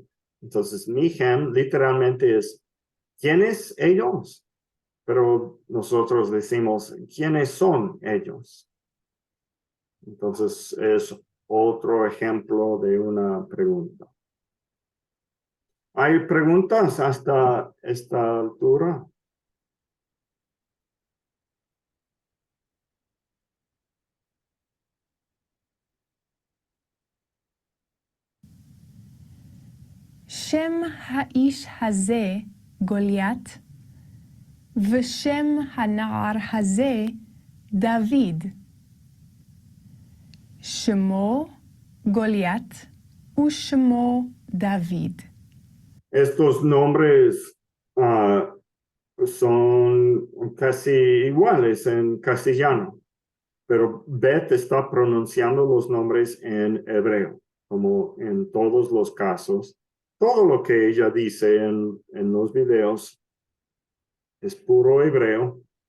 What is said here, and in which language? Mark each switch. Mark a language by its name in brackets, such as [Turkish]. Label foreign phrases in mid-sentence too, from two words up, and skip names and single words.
[Spanish] Entonces Mihem literalmente es ¿quiénes ellos? Pero nosotros decimos ¿quiénes son ellos? Entonces es otro ejemplo de una pregunta. ¿Hay preguntas hasta esta altura? [Hebrew] שם האיש הזה גוליית, ושם הנער הזה דוד. שמו גוליית ושמו דוד. [Spanish] Estos nombres son casi iguales en castellano, pero Beth está pronunciando los nombres en hebreo, como en todos los casos. Todo lo que ella dice en los videos es puro hebreo.